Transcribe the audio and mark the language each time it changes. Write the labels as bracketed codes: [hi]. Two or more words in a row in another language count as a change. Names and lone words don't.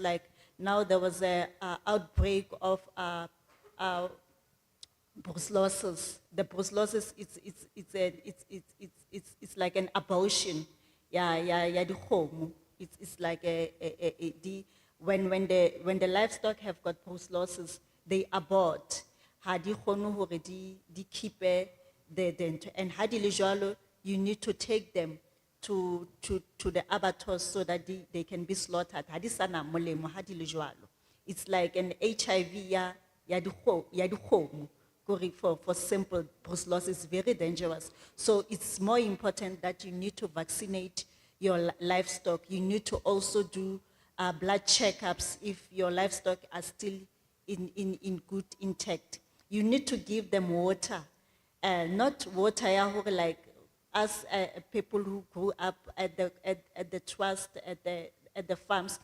[en] Like now there was a outbreak of brucellosis. The brucellosis, it's like an abortion. Yeah, the home. It's like when the livestock have got brucellosis, they abort. [st] Hadi khono hore di keep and hadi le jwalo, [en] you need to take them to the abattoirs so that they can be slaughtered. [st] Hadi sana molemo hadi le jwalo. [en] It's like an HIV [st] ya di khomo. [en] For simple brucellosis is very dangerous. So it's more important that you need to vaccinate your livestock. You need to also do blood checkups if your livestock are still in good intact. You need to give them water, not water like us people who grew up at the trust at the farms.